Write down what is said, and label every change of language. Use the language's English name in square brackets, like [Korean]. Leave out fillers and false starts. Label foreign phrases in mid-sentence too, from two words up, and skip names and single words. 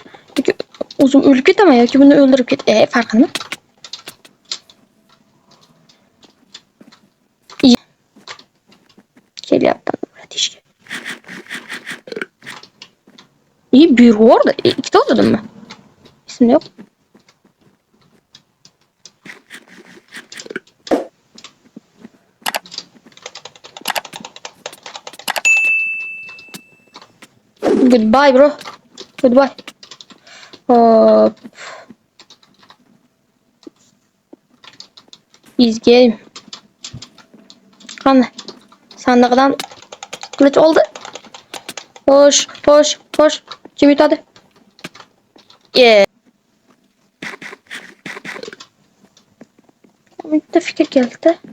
[Uzbek] O'zim o'lib ketaman yoki buni o'ldirib ket. Farqi nima? Kelyapti bratishka. Buyurdi. Ikkita o'ldimmi? Esimda yo'q. [English] Goodbye, bro. Goodbye. Easy game. [Uzbek] Qani, sandiqdan qilich oldi. Xo'sh. Kim yutadi? Bitta fikr keldi.